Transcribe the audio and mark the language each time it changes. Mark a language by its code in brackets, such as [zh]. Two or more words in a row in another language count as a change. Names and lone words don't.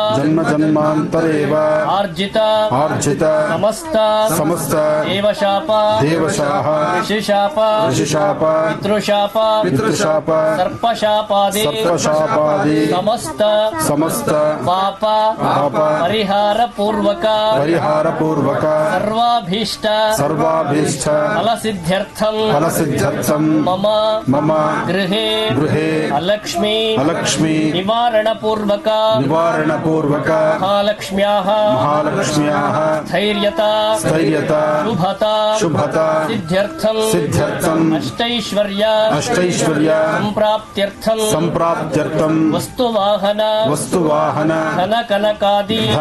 [sa] ಆರ್ಜಿತ ಸಮಸ್ತ ದೇವಶಾಪ ಋಷಿಶಾಪ ಪಿತೃಶಾಪ ಸರ್ಪಶಾಪಾದಿ ಸಮಸ್ತ ಪಾಪ ಪರಿಹಾರ ಪೂರ್ವಕ ಸರ್ವಾಭೀಷ್ಟ ಫಲಸಿದ್ಧ್ಯರ್ಥಂ ಮಮ ಗೃಹೇ ಅಲಕ್ಷ್ಮೀ ನಿವಾರಣ ಪೂರ್ವಕ ಮಹಾಲಕ್ಷ್ಮ್ಯಾಃ ಸ್ಥೈರ್ಯತಾ ಶುಭತಾ ಸಿದ್ಧ್ಯರ್ಥಂ ಅಷ್ಟೈಶ್ವರ್ಯ ಸಂಪ್ರಾಪ್ತ್ಯರ್ಥಂ ವಸ್ತುವಾಹನ ಧನಕನಕಾದಿ